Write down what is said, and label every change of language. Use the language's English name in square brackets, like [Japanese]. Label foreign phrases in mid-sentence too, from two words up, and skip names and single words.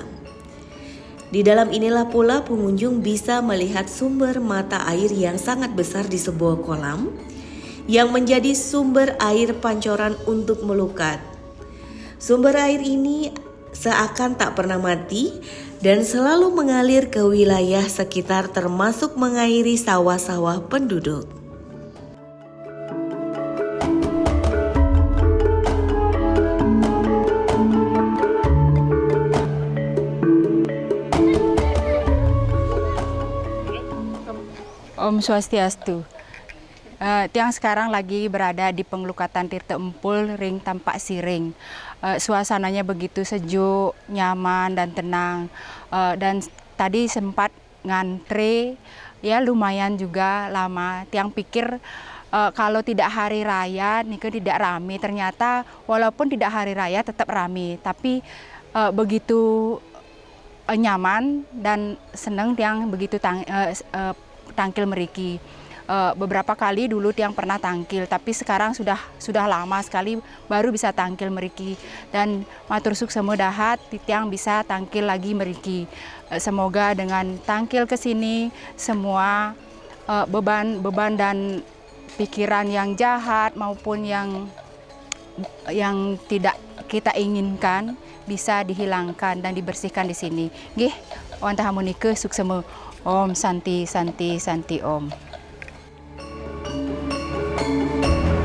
[Indonesian] Di dalam inilah pula pengunjung bisa melihat sumber mata air yang sangat besar di sebuah kolam yang menjadi sumber air pancoran untuk melukat. Sumber air ini seakan tak pernah mati dan selalu mengalir ke wilayah sekitar termasuk mengairi sawah-sawah penduduk. [Balinese] Om Swastiastu. [Indonesian] Tiang sekarang lagi berada di pengelukatan Tirta Empul Ring Tampak Siring. Suasananya begitu sejuk, nyaman dan tenang. Dan tadi sempat ngantre, ya lumayan juga lama. Tiang pikir kalau tidak hari raya, nih tidak rame. Ternyata walaupun tidak hari raya tetap rame. Tapi begitu nyaman dan senang tiang begitu [Balinese] tangkil meriki. [Indonesian] Beberapa kali dulu tiang pernah tangkil, tapi sekarang sudah lama sekali baru bisa [Balinese] tangkil meriki. [Indonesian] Dan [Balinese] matur suksema dahat tiang [Indonesian] bisa tangkil lagi meriki. Semoga dengan tangkil ke sini semua beban dan pikiran yang jahat maupun yang tidak kita inginkan bisa dihilangkan dan dibersihkan di sini. [Balinese] Nggih, wonten hamunike suksema. [Sanskrit] Om Santi Santi Santi Om.